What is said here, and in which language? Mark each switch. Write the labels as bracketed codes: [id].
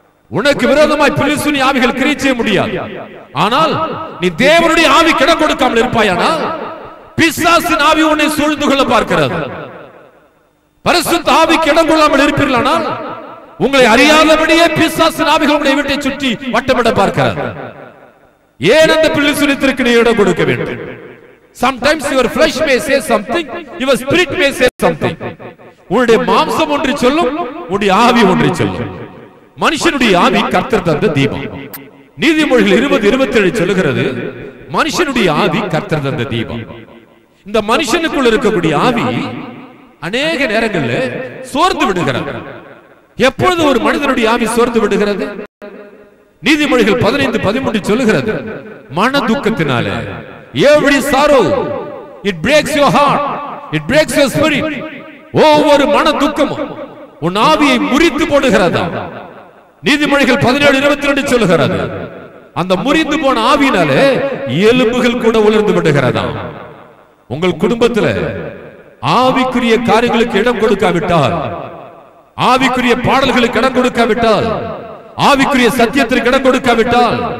[ta] உனக்கு விரோதமாய் பில்லி சூனிய ஆவிகள் கிரியை செய்ய முடியாது. ஆனால் நீ தேவனுடைய ஆவி கிடம் கொடுக்காமல் இருப்பாயானால் பிசாசின் ஆவி உன்னை சூழ்ந்து கொள்ள பார்க்கிறது. பரிசுத்த ஆவிக்கு இடம் கொள்ளாமல் இருப்பீர்களானால் உங்களை அறியாதபடியே பிசாசின் ஆவிகள் உங்களை வீட்டை சுற்றி வட்டமிட பார்க்கிறது. ஏன் அந்த பில்லி சூனியத்திற்கு நீ இடம் கொடுக்க வேண்டும்? [en] Sometimes your flesh may say something, your spirit may say something. [ta] உன்னுடைய மாம்சம் ஒன்று சொல்லும், உன்னுடைய ஆவி ஒன்று சொல்லும். மனுஷனுடைய ஆவி கர்த்தர் தந்த தீபம். நீதிமொழிகள் 20:27 சொல்லுகிறது, மனுஷனுடைய ஆவி கர்த்தர் தந்த தீபம். இந்த மனுஷனுக்குள் இருக்கக்கூடிய ஆவி அநேக நேரங்களில் சோர்ந்து விடுகிறது. எப்பொழுது ஒரு மனிதனுடைய ஆவி சோர்ந்து விடுகிறது? நீதிமொழிகள் 15:13 சொல்லுகிறது, மன துக்கத்தினாலே, [en] every sorrow it breaks your heart, it breaks your spirit. [ta] ஒவ்வொரு மன துக்கமும் உன் ஆவியை முறித்து போடுகிறதா. நீதிமொழிகள் 17:22 சொல்லுகிறது, அந்த முறிந்து போன ஆவியினாலே எலும்புகள் கூட உலர்ந்து விடுகிறதா. உங்கள் குடும்பத்தில் ஆவிக்குரிய காரியங்களுக்கு இடம் கொடுக்காவிட்டால், ஆவிக்குரிய பாடல்களுக்கு இடம் கொடுக்காவிட்டால், ஆவிக்குரிய சத்தியத்திற்கு இடம் கொடுக்காவிட்டால்,